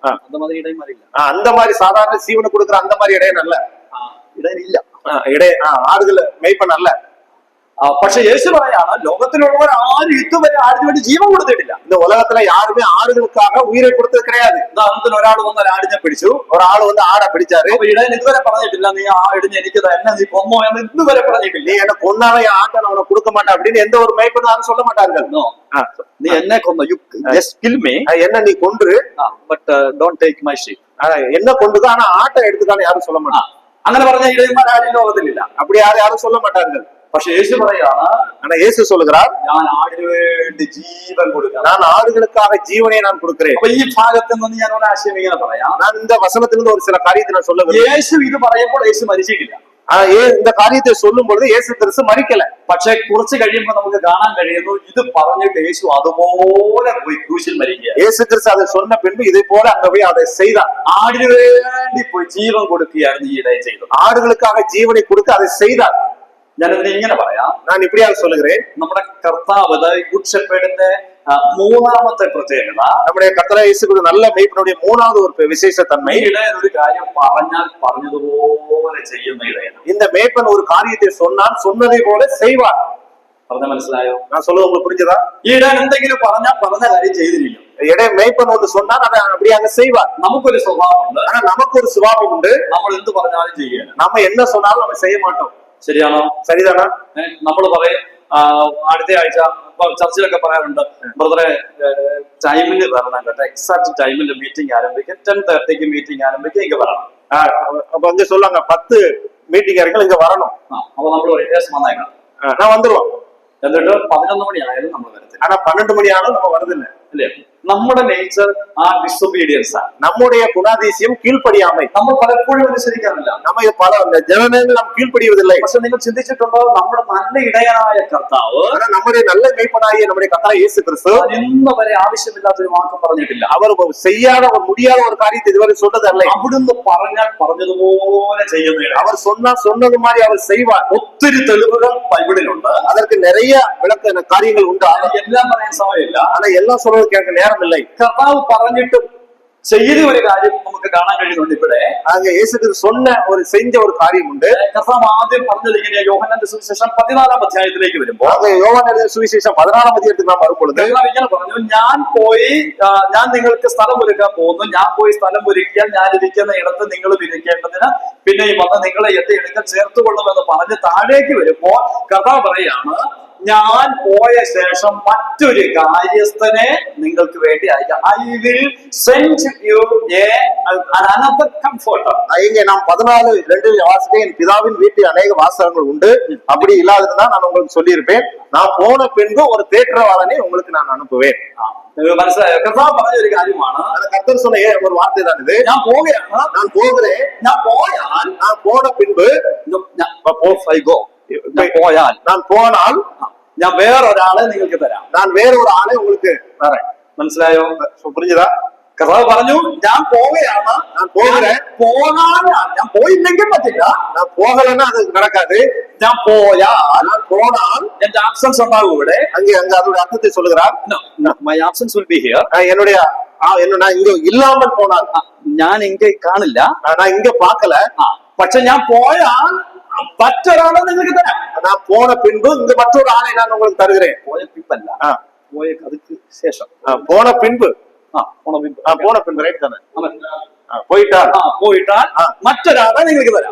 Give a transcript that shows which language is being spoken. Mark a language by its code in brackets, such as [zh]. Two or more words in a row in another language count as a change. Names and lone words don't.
[ta] அந்த மாதிரி இடைமறி இல்ல. அந்த மாதிரி சாதாரண சீவனை கொடுக்குற அந்த மாதிரி இடையன் அல்ல. [ml] ഇടയൻ ഇല്ല. ആടുകള് മേയ്പ്പൻ അല്ല. പക്ഷെ യേശു പറയാണ് ലോകത്തിലുള്ളവർ ആരും ഇതുവരെ ആടിന് വേണ്ടി ജീവൻ കൊടുത്തിട്ടില്ല. [ta] இந்த உலகத்துல யாருமே ஆடுகளுக்காக உயிரை கொடுத்தது கிடையாது. [ml] ഉദാഹരണത്തിന് ഒരാൾ വന്ന് ആടിനെ പിടിച്ചു, ഒരാൾ വന്ന് ആട പിടിച്ചാரு. അപ്പൊ ഇടയൻ ഇതുവരെ പറഞ്ഞിട്ടില്ല നീ ആ ആടിനെ എനിക്ക് എന്നെ നീ കൊന്നോ എന്ന് ഇതുവരെ പറഞ്ഞിട്ടില്ല. [ta] நீ என்ன கொன்னாவே ஆட்டை அவனை கொடுக்க மாட்டேன் அப்படின்னு எந்த ஒரு மேய்ப்பனும் யாரும் சொல்ல மாட்டார்கள். [ml] നീ എന്നെ കൊന്നു, [en] you just kill me, [ta] என்ன നീ கொன்று, [en] But don't take my sheep. [ta] என்ன கொண்டுக்க ஆனா ஆட்டை எடுத்துக்கான யாரும் சொல்ல மாட்டாங்க. [ml] അങ്ങനെ പറഞ്ഞ ഇടയന്മാർ ആരും ലോകത്തിലില്ല. [ta] அப்படி யாரும் சொல்ல மாட்டார்கள். [ml] പക്ഷെ യേശു പറയാണ്, [ta] ஆனா இயேசு சொல்லுகிறார், [ml] ഞാൻ ആടിനു വേണ്ടി ജീവൻ കൊടുക്കാം, [ta] நான் ஆடுகளுக்காக ஜீவனை நான் கொடுக்கிறேன். [ml] അപ്പൊ ഈ ഭാഗത്ത് നിന്ന് ഞാൻ ഒരു ആശയം ഇങ്ങനെ പറയാം. [ta] நான் இந்த வசனத்திலிருந்து ஒரு சில காரியத்தை நான் சொல்ல விரும்புகிறேன். [ml] യേശു ഇത് പറയുമ്പോൾ യേശു മരിച്ചിട്ടില്ല. [ta] இந்த காரியத்தை சொல்லும் பொழுது இயேசு கிறிஸ்து மரிக்கல. [ml] പക്ഷെ കുറച്ച് കഴിയുമ്പോൾ നമുക്ക് കാണാൻ കഴിയുന്നു ഇത് പറഞ്ഞിട്ട് യേശു അതുപോലെ പോയി ക്രൂശിൽ മരിക്കുക. [ta] இயேசு கிறிஸ்து அதை சொன்ன பின்பு இதை போல அங்க போய் அதை செய்தார். [ml] ആടിനു വേണ്ടി പോയി ജീവൻ കൊടുക്കുകയായിരുന്നു ഈ ഇടയൻ ചെയ്തത്. [ta] ആടുகளுக்காக ஜீவனை கொடுத்து அதை செய்தார். [ml] ഞാനതിനെ ഇങ്ങനെ പറയാം, [ta] நான் இப்படியாக சொல்லுகிறேன். [ml] നമ്മുടെ കർത്താവ് [en] good shepherd's [ml] മൂന്നാമത്തെ പ്രത്യേകത, [ta] நம்முடைய கர்த்தராகிய இயேசு கிறிஸ்து நல்ல மேய்ப்பனுடைய மூணாவது ஒரு விசேஷ தன்மை, [ml] ഇടയൻ ഒരു കാര്യം പറഞ്ഞാൽ പറഞ്ഞതുപോലെ ചെയ്യുന്ന ഇടയൻ. [ta] இந்த மேய்ப்பன் ஒரு காரியத்தை சொன்னால் சொன்னதை போல செய்வார். [ml] പറഞ്ഞ മനസ്സിലായോ? [ta] நான் சொல்லுவது உங்களுக்கு புரிஞ்சதா? [ml] ഈ ഇടയൻ എന്തെങ്കിലും പറഞ്ഞാൽ പറഞ്ഞ കാര്യം ചെയ്തിരിക്കും. [ta] இடைய மேய்ப்பன் ஒன்று சொன்னால் அதை அப்படியாக செய்வார். [ml] നമുക്കൊരു സ്വഭാവമുണ്ട്, [ta] ஆனா நமக்கு ஒரு சுபாவம் உண்டு. [ml] നമ്മൾ എന്ത് പറഞ്ഞാലും ചെയ്യുക. [ta] நம்ம என்ன சொன்னாலும் நம்ம செய்ய மாட்டோம். [ml] ശരിയാണോ? [ta] சரிதானா? [ml] നമ്മൾ പറയും അടുത്ത ആഴ്ച ചർച്ചിലൊക്കെ പറയാറുണ്ട്, ബ്രദറെ ടൈമിന് വരണം കേട്ടോ, [en] exact time [ml] മീറ്റിംഗ് ആരംഭിക്കും, 10:30 മീറ്റിംഗ് ആരംഭിക്കും, ഇങ്ങ വരണം. [ta] அப்ப வந்து சொல்லுவாங்க 10 மீட்டிங் இருக்கு இங்க வரணும். [ml] അപ്പൊ നമ്മൾ പറയും യേസ് വന്നേക്കാം, [ta] நான் வந்துருவோம். [ml] എന്നിട്ട് 11 മണി ആയാലും നമ്മൾ വരത്തില്ല. [ta] ஆனா 12 மணி ஆனாலும் நம்ம வரதில்லை. [ml] അല്ലേ? നമ്മുടെ നേച്ചർ ആ ഡിസൊബീഡിയൻസ് ആണ്. [ta] நம்முடைய குணாதிசயம் கீழ்ப்படியாமை. [ml] നമ്മൾ പലപ്പോഴും അനുസരിക്കാറില്ല. [ta] நம்ம பல ஜனநேரங்கள் நாம் கீழ்ப்படிவதில்லை. [ml] പക്ഷെ നിങ്ങൾ ചിന്തിച്ചിട്ടുണ്ടോ, നമ്മുടെ നല്ല ഇടയനായ കർത്താവ്, [ta] நம்முடைய நல்ல மேய்ப்பனாகிய நம்முடைய கர்த்தராகிய இயேசு கிறிஸ்து [ml] ഇന്ന് വരെ ആവശ്യമില്ലാത്തൊരു വാക്കും പറഞ്ഞിട്ടില്ല. [ta] அவர் செய்யாத ஒரு முடியாத ஒரு காரியத்தை இதுவரை சொன்னதல்ல. [ml] അവിടുന്ന് പറഞ്ഞാൽ പറഞ്ഞതുപോലെ ചെയ്യുന്ന [ta] அவர் சொன்னா சொன்னது மாதிரி அவர் செய்வார். [ml] ഒത്തിരി തെളിവുകൾ ബൈബിളിലുണ്ട്. [ta] அதற்கு நிறைய விளக்க காரியங்கள் உண்டு. [ml] എല്ലാം പറയാൻ സമയമില്ല. [ta] ஆனா எல்லாம் சொல்றதுக்கு எனக்கு நேரம் இல்லை. [ml] കർത്താവ് പറഞ്ഞിട്ട് ചെയ്ത ഒരു കാര്യം നമുക്ക് കാണാൻ കഴിയുന്നുണ്ട് ഇവിടെ. [ta] அங்க இயேசு கிறிஸ்து சொன்ன ஒரு செஞ்ச ஒரு காரியம் உண்டு. [ml] കർത്താവ് ആദ്യം പറഞ്ഞത് ഇങ്ങനെ, യോഹന്നാന്റെ സുവിശേഷം 14 അധ്യായത്തിലേക്ക് വരുമ്പോൾ, [ta] அங்க யோவான் [ml] സുവിശേഷം 14 അധ്യായത്തിൽ നാം വരുമ്പൊழுது ഇങ്ങനെ പറഞ്ഞു, ഞാൻ നിങ്ങൾക്ക് സ്ഥലം ഒരുക്കാൻ പോകുന്നു, ഞാൻ പോയി സ്ഥലം ഒരുക്കിയാൽ ഞാൻ ഇരിക്കുന്ന ഇടത്ത് നിങ്ങൾ ഇരിക്കേണ്ടതിന് പിന്നെയും വന്ന് നിങ്ങളെ എന്റെ അടുക്കൽ ചേർത്തുകൊള്ളുമെന്ന് പറഞ്ഞ് താഴേക്ക് വരുമ്പോൾ കർത്താവ് പറയാണ്, ഞാൻ പോയ ശേഷം മറ്റൊരു കാര്യസ്ഥനെ നിങ്ങൾക്ക് വേണ്ടി അയക്കാം. [en] I will send you another comforter. [ta] இங்க நாம் 14:2 வாசிக்க, என் பிதாவின் வீட்டில் அநேக வாசகங்கள் உண்டு, அப்படி இல்லாதிருந்தா நான் உங்களுக்கு சொல்லியிருப்பேன், நான் போன பின்பு ஒரு தேற்றவாளனை உங்களுக்கு நான் அனுப்புவேன். [ml] മനസ്സിലായോ? കർത്താവ് പറഞ്ഞ ഒരു കാര്യമാണ്. [ta] கர்த்தர் சொன்ன ஒரு வார்த்தை தான் இது. [ml] ഞാൻ പോവുകയാണ്, [ta] நான் போகிறேன், [ml] ഞാൻ പോയാൽ, [ta] நான் போன பின்பு, [ml] പോയാൽ, [ta] நான் போனால் [ml] ഞാൻ വേറൊരാളെ നിങ്ങൾക്ക് തരാം, [ta] நான் வேற ஒரு ஆளை உங்களுக்கு தரேன். [ml] മനസ്സിലായോ? [ta] புரிஞ்சுதா? [ml] കർത്താവ് പറഞ്ഞു, ഞാൻ പോവുകയാണ്, [ta] நான் போகிறேன், [ml] പോകാൻ ഞാൻ പോയില്ലെങ്കിൽ പറ്റില്ല, [ta] நான் போகலன்னா அது நடக்காது, [ml] ഞാൻ പോയാൽ, [ta] நான் போனால் [ml] എന്റെ ആബ്സൻസ് ഉണ്ടാകും ഇവിടെ. [ta] அங்கே அதோட அர்த்தத்தை சொல்லுகிறார். [en] My absence will be here. [ta] என்னுடைய நான் இங்க இல்லாமல் போனால், [ml] ഞാൻ ഇങ്ങ കാണില്ല, [ta] நான் இங்க பார்க்கல, [ml] പക്ഷെ ഞാൻ പോയാൽ മറ്റൊരാളെ നിങ്ങൾക്ക് തരാം. [ta] நான் போன பின்பு இங்க மற்றொரு ஆளை நான் உங்களுக்கு தருகிறேன். [ml] പോയ പിമ്പല്ല, പോയ அதுக்கு ശേഷം, [ta] போன பின்பு, [ml] പോണ [ta] பின்பு ரைட் தானே, போயிட்டால் [ml] മറ്റൊരാളെ നിങ്ങൾക്ക് തരാം,